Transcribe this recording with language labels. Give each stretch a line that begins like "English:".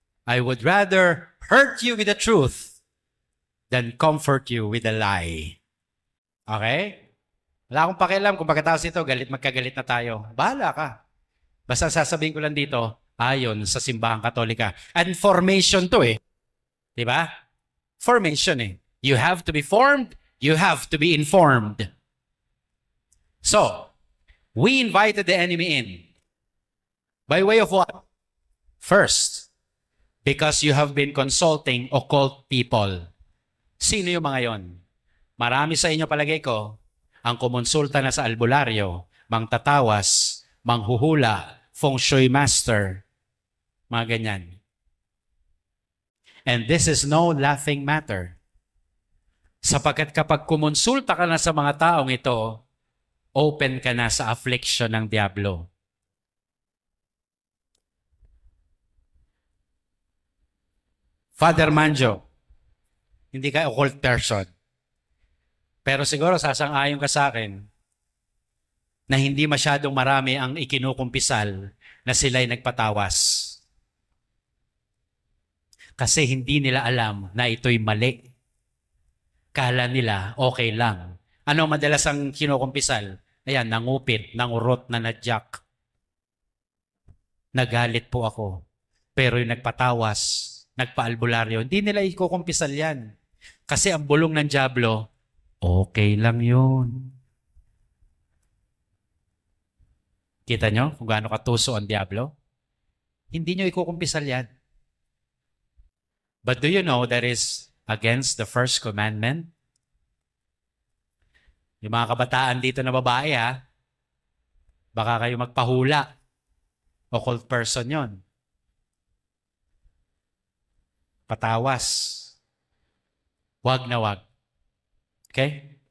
English: I would rather hurt you with the truth than comfort you with a lie. Okay?
Filipino: Wala akong pakialam kung pagkatapos ito, magkagalit na tayo. Bahala ka. Basta sasabihin ko lang dito, ayon sa simbahang Katolika. And formation to eh. Diba? Formation eh.
English: You have to be formed, you have to be informed. So, we invited the enemy in. By way of what? First, because you have been consulting occult people.
Filipino: Sino yung mga yon? Marami sa inyo palagay ko, ang kumonsulta na sa albularyo, mangtatawas, manghuhula, feng shui master, mga ganyan.
English: And this is no laughing matter.
Filipino: Sapagkat kapag kumonsulta ka na sa mga taong ito, open ka na sa affliction ng diablo. Father Manjo, hindi ka occult person. Pero siguro sasang-ayon ka sa akin na hindi masyadong marami ang ikinukumpisal na sila'y nagpatawas. Kasi hindi nila alam na ito'y mali. Kala nila okay lang. Ano madalas ang kinukumpisal? Ayan, nangupit, nangurot, nanadyak. Nagalit po ako. Pero yung nagpatawas, nagpaalbularyo, hindi nila ikukumpisal yan. Kasi ang bulong ng diablo, okay lang yun. Kita nyo kung gaano katuso ang diablo? Hindi nyo ikukumpisal yan.
English: But do you know that is against the first commandment?
Filipino: Yung mga kabataan dito na babae ha, baka kayo magpahula. Occult person yon. Patawas. Wag na wag. Okay?